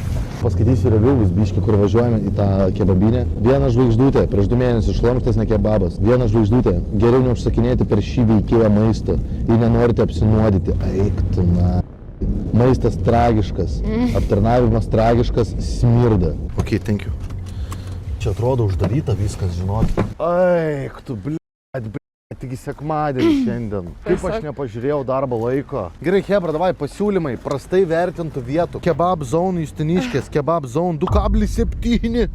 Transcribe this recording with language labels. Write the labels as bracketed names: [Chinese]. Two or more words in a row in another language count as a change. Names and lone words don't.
[Lithuanian] Paskaitysiu reviews biškį, kur važiuojame į tą kebabinę. 1 žvaigždutė, prieš 2 mėnesius šlamštas ne kebabas. 1 žvaigždutė, geriau neužsakinėti per šį veikėją maisto, jei nenorite apsinuodyti. Eik tu na. Maistas tragiškas, aptarnavimas tragiškas, smirda. [English] Ok, thank you. [Lithuanian] Čia atrodo uždaryta viskas, žinot. Eik tu, Tigi sekmadienį šiandien. Kaip aš nepažiūrėjau darbo laiko. Gerai, Hebra, davai pasiūlymai prastai vertintų vietų. Kebab Zone Justiniškės, Kebab Zone 2,7.